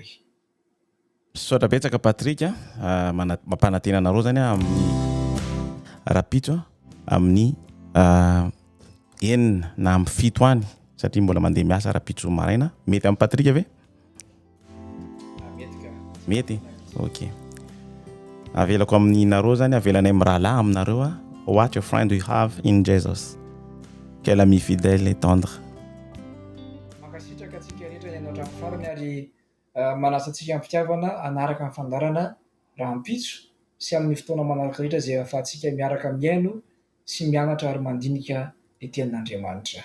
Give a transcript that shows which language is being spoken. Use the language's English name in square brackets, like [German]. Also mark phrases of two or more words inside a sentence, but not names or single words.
[Malagasy] Misaotra betsaka Patrick mampanantena anareo zany amin'ny rapitso amin'ny 9 na amin'ny 7 any satria mbola mandeha miasa rapitso maraina. Mety amin'ny Patrick ve? Mety? Ok. Avelako amin'ny nareo zany, avelanay mirahalahy aminareo [English] what your friend we have in Jesus. [French] Quel ami fidèle et tendre. [Malagasy] Mankasitraka atsika rehetra ny hatramin'ny farany ary manasa antsika amin'ny fitiavana anaraka ny fandarana rahampitso sy amin'ny fotoana manaraka rehetra izay ahafahantsika miaraka miaino sy mianatra ary mandinika ny tenin'Andriamanitra.